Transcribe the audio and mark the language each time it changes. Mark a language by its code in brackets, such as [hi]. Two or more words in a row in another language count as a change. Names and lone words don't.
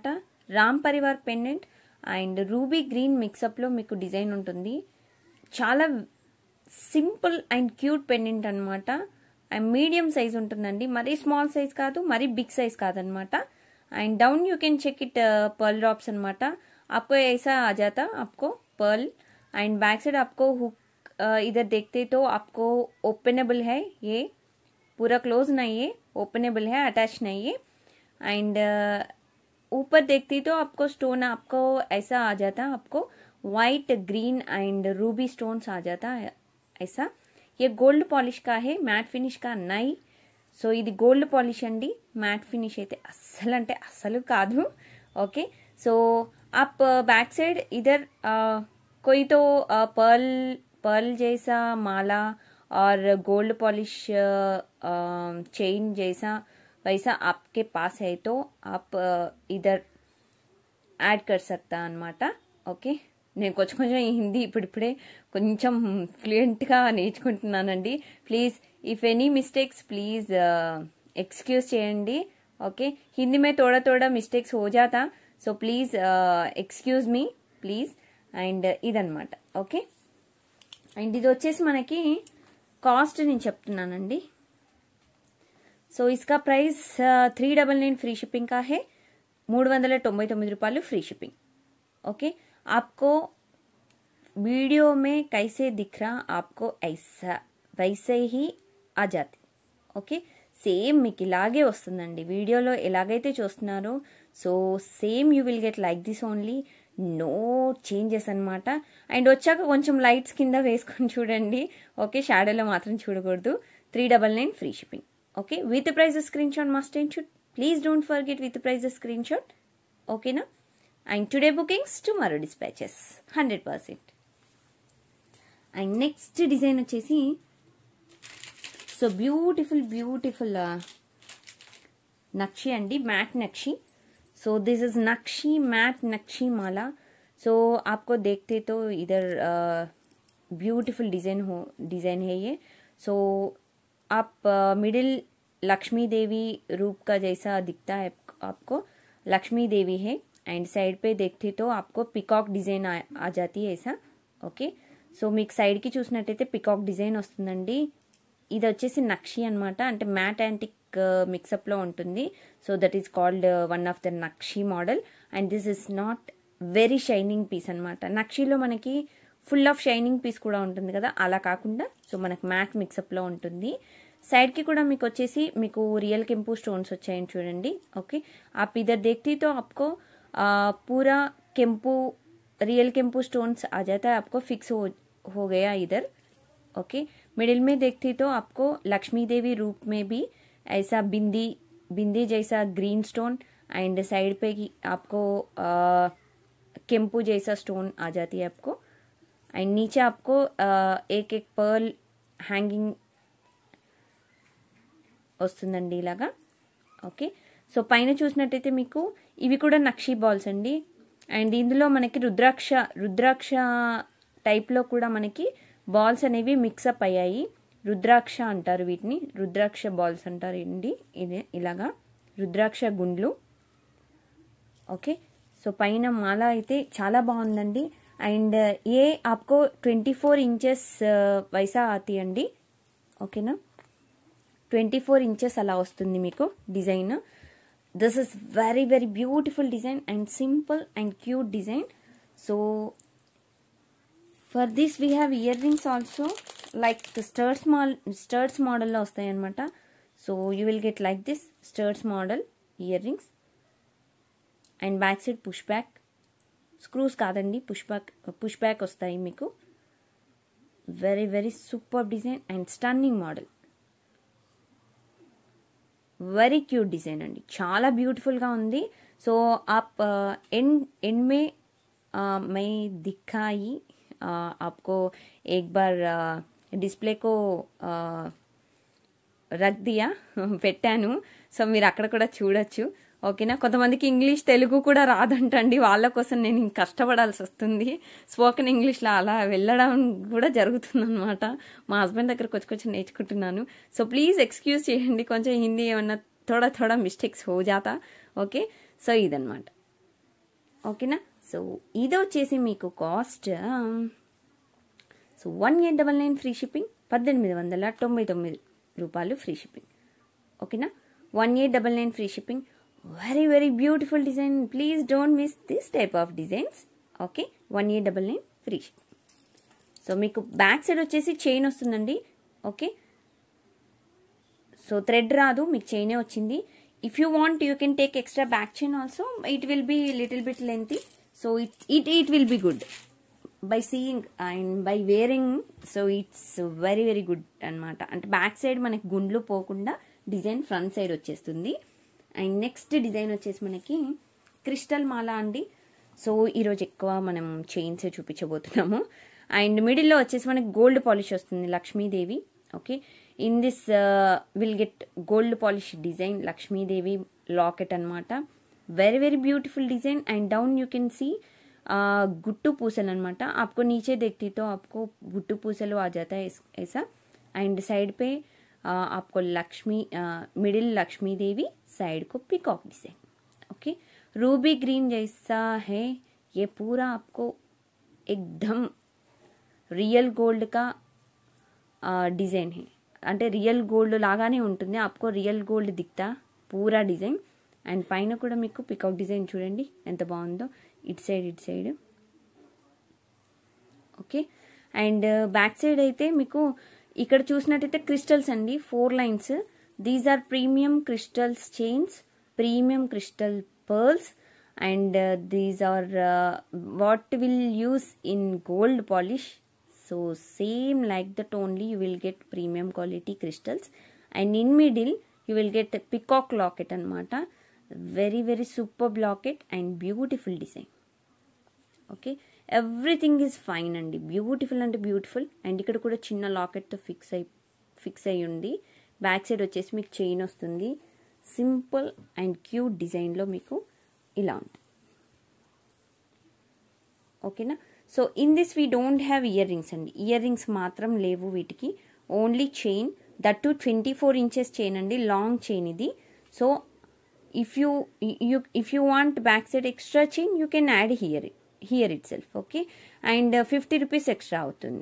[te] రామ్ పరివార్ [en] pendant and ruby green [te] మిక్సప్లో మీకు డిజైన్ ఉంటుంది. చాలా [en] simple and cute pendant [te] అనమాట. [en] and medium size [te] ఉంటుందండి, మరీ [en] small size [te] కాదు, మరీ [en] big size [te] కాదనమాట. [en] and down you can check it pearl drops అనమాట. [hi] आपको ऐसा आ जाता आपको पर्ल. [en] and back side [hi] आपको हुक इधर देखते तो आपको ओपनेबल है, ये पूरा क्लोज नहीं है, ओपनेबल है, अटैच नहीं है. एंड ऊपर देखती तो आपको स्टोन आपको ऐसा आ जाता, आपको [en] white green and ruby stones [hi] आ जाता ऐसा. ये [en] gold polish [hi] का है, [en] matte finish [hi] का नहीं. [te] సో ఇది [en] gold polish [te] అండి, [en] matte finish [te] అయితే అస్సలు అంటే అస్సలు కాదు. [en] okay, so [hi] आप बैक साइड इधर कोई तो पर्ल जैसा माला और [en] gold polish chain [hi] जैसा वैसा आपके पास है तो आप इधर యాడ్ कर सकता అనమాట. [te] ఓకే, నేను కొంచెం హిందీ ఇప్పుడిప్పుడే కొంచెం ఫ్లూయెంట్గా నేర్చుకుంటున్నానండి. [en] please if any mistakes please excuse చేయండి. [te] ఓకే, [hi] హిందీ में थोड़ा మిస్టేక్స్ हो जाता, [en] so please excuse me please. [te] అండ్ ఇదన్నమాట. ఓకే, అండ్ ఇది వచ్చేసి మనకి కాస్ట్ నేను చెప్తున్నానండి. [hi] सो इसका प्राइस 399 [en] free shipping [hi] का है, 399 రూపాయలు [en] free shipping. [hi] ఓకే, आपको वीडियो में कैसे दिख रहा आपको ऐसा वैसे ही आ जाती. [te] ఓకే, సేమ్ మీకు ఇలాగే వస్తుందండి వీడియోలో ఎలాగైతే చూస్తున్నారో. [en] so same you will get like this only, no changes అనమాట. [te] అండ్ వచ్చాక కొంచెం లైట్స్ కింద వేసుకొని చూడండి. ఓకే, షాడోలో మాత్రం చూడకూడదు. 399 ఫ్రీ షిప్పింగ్. [en] okay, with price screen shot must and should. please don't forget with price screen shot. ఓకేనా? and today bookings tomorrow dispatches 100%. and next design [te] వచ్చేసి [en] so beautiful [te] నక్షి అండి, మ్యాట్ నక్షి. [en] so this is नक्शी मैट नक्शी माला. [hi] सो आपको देखते तो इधर [en] beautiful design [hi] है ये. सो आप मिडिल लक्ष्मी देवी रूप का जैसा दिखता है आपको, लक्ष्मी देवी है. [en] and side [hi] पे देखते तो आपको [en] peacock design [hi] आ जाती है ऐसा. [te] ఓకే, సో మీకు సైడ్కి చూసినట్టయితే [en] peacock design [te] వస్తుందండి. ఇది వచ్చేసి నక్షి అనమాట, అంటే [en] matte antique [te] మిక్సప్లో ఉంటుంది. [en] so that is called one of the Nakshi model. and this is not very shining piece అనమాట. [te] నక్షిలో మనకి [en] full of shining piece [te] కూడా ఉంటుంది కదా, అలా కాకుండా సో మనకు మ్యాట్ మిక్సప్లో ఉంటుంది. సైడ్కి కూడా మీకు వచ్చేసి మీకు రియల్ కెంపు స్టోన్స్ వచ్చాయని చూడండి. ఓకే, [hi] आप इधर देखती तो आपको पूरा केम्पू रियल केम्पू स्टोन्स आ जाता है, आपको फिक्स हो गया इधर. ओके, मिडिल में देखती तो आपको लक्ष्मी देवी रूप में भी ऐसा बिंदी जैसा [en] green stone and side [hi] पे आपको केम्पू जैसा स्टोन आ जाती है आपको एंड नीचे आपको एक एक पर्ल [te] హ్యాంగింగ్ వస్తుందండి ఇలాగా. ఓకే, సో పైన చూసినట్టయితే మీకు ఇవి కూడా నక్షీ బాల్స్ అండి. అండ్ ఇందులో మనకి రుద్రాక్ష టైప్లో కూడా మనకి బాల్స్ అనేవి మిక్సప్ అయ్యాయి. రుద్రాక్ష అంటారు వీటిని, రుద్రాక్ష బాల్స్ అంటారు అండి. ఇది ఇలాగా రుద్రాక్ష గుండ్లు. ఓకే, సో పైన మాల అయితే చాలా బాగుందండి. [hi] एंड ये आपको 24 इंचेस वैसा आती అండి. [te] ఓకేనా, 24 ఇంచెస్ అలా వస్తుంది మీకు డిజైన్. [en] this is very very beautiful design and simple and cute design. so for this we have ear rings also like studs [te] మోడల్లో వస్తాయి అనమాట. [en] so you will get like this studs model ear rings and back side push back, స్క్రూస్ కాదండి, push back [te] వస్తాయి మీకు. [en] very very super design and stunning model, very cute design అండి, [te] చాలా బ్యూటిఫుల్గా ఉంది. [hi] సో आप एंड में मैं दिखाई आपको एक बार डिस्प्ले को रख दिया పెట్టాను. [te] సో మీరు అక్కడ కూడా చూడొచ్చు. ఓకేనా, కొంతమందికి ఇంగ్లీష్ తెలుగు కూడా రాదంటండి, వాళ్ళ కోసం నేను ఇంక కష్టపడాల్సి వస్తుంది. స్పోకెన్ ఇంగ్లీష్లో అలా వెళ్ళడం కూడా జరుగుతుంది అనమాట. మా హస్బెండ్ దగ్గర కొంచెం నేర్చుకుంటున్నాను. సో [en] please excuse [te] చేయండి, కొంచెం హిందీ ఏమన్నా [hi] थोड़ा मिस्टेक्स हो जाता. [te] ఓకే, సో ఇదనమాట. ఓకేనా, సో ఇది వచ్చేసి మీకు కాస్ట్ సో 1899 [en] free shipping, [te] 1899 రూపాయలు [en] free shipping. [te] ఓకేనా, 1899 [en] free shipping. very very beautiful design, please don't miss this type of designs. okay, 1899 free shipping. [te] సో మీకు [en] back side [te] వచ్చేసి చైన్ వస్తుందండి. ఓకే, సో థ్రెడ్ రాదు, మీకు చైనే వచ్చింది. [en] if you want you can take extra back chain also, it will be little bit lengthy. so it will be good by seeing and by wearing. so it's very very good అనమాట. [te] అంటే [en] back side [te] మనకి గుండ్లు పోకుండా డిజైన్ [en] front side [te] వచ్చేస్తుంది. [en] and next design [te] వచ్చేసి మనకి క్రిస్టల్ మాల అండి. సో ఈరోజు ఎక్కువ మనం చైన్స్ చూపించబోతున్నాము. అండ్ మిడిల్లో వచ్చేసి మనకి [en] gold polish [te] వస్తుంది, లక్ష్మీదేవి. [en] okay, in this will get gold polish design, లక్ష్మీదేవి లాకెట్ అనమాట. very very beautiful design and down you can see [te] గుట్టు పూసల అనమాట. [hi] आपको नीचे देखती तो आपको [te] గుట్టు పూసల [hi] आ जाता है ऐसा. एंड साइड पे आपको लक्ष्मी मिडिल लक्ष्मी देवी, साइड को [en] peacock design. [hi] ओके, [en] ruby green [hi] जैसा है ये पूरा, आपको एकदम [en] real gold [hi] का डिजाइन है. [te] అంటే [en] real gold [te] లాగానే ఉంటుంది, आपको [en] real gold [hi] दिखता पूरा डिज़ाइन. [te] అండ్ పైన కూడా మీకు పికౌట్ డిజైన్ చూడండి ఎంత బాగుందో, ఇటు సైడ్. ఓకే, అండ్ [en] back side [te] అయితే మీకు ఇక్కడ చూసినట్టయితే క్రిస్టల్స్ అండి, 4 లైన్స్. [en] these are premium crystals chains, premium crystal pearls and these are what will use in gold polish. So same like that only you will get premium quality crystals. And in middle you will get a peacock locket anamata. Very very superb locket and beautiful design. Okay, everything is fine and beautiful and beautiful. [te] And ఇక్కడ కూడా చిన్న locket తో fix అయి ఉంది. [en] Back side [te] వచ్చేసి మీకు chain వస్తుంది. [en] Simple and cute design [te] లో మీకు ఇలా ఉంది. [en] Okay na. so in this we don't have ear rings అండి, ఇయర్ రింగ్స్ [te] మాత్రం లేవు వీటికి, [en] only chain. that too 24 inches chain [te] అండి, [en] long chain [te] ఇది. [en] so if you want back side extra chain you can add here it self. [te] ఓకే, అండ్ 50 [en] rupees extra [te] అవుతుంది.